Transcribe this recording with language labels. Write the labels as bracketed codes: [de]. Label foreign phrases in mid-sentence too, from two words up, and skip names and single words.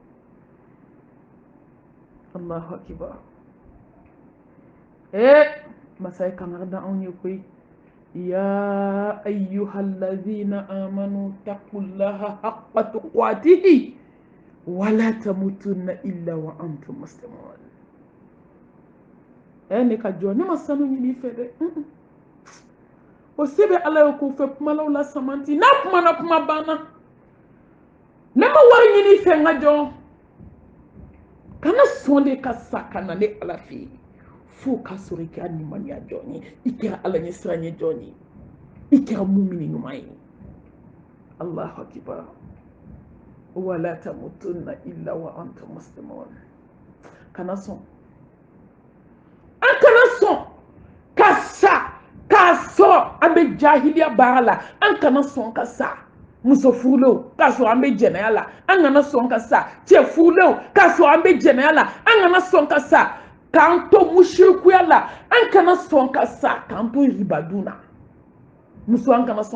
[ar] الله أكبر [bm] masa ye kangari da anw ye koyi [ar] يا أيها الذين آمنوا اتقوا الله حق تقاته ولا تموتن إلا وأنتم مسلمون [bm] ne ka jɔ ne ma sanu ɲini i fɛ dɛ o se bɛ ala ye k'o fɛ kumalaw la samanti n'a kumana kuma banna ne ma wari ɲini i fɛ n ka jɔ kana sɔn de ka sa ka na ne ala fɛ yen fo k'a sɔrɔ i kɛra nimaniya jɔn ye i kɛra ala ɲɛ siranɲɛ jɔn ye i kɛra mumini ɲuman ye [ar] الله أكبر ولا تموتن إلا وأنتم مسلمون [bm] kana sɔn an kana sɔn ka sa k'a sɔrɔ an bɛ jahiliya baara la an kana sɔn ka sa muso furulenw k'a sɔrɔ an bɛ jɛnɛya la an kana sɔn ka sa cɛ furulenw k'a sɔrɔ an bɛ jɛnɛya la an kana sɔn ka sa k'an to musirikuya la an kana sɔn ka sa k'an to ribadun na muso an kana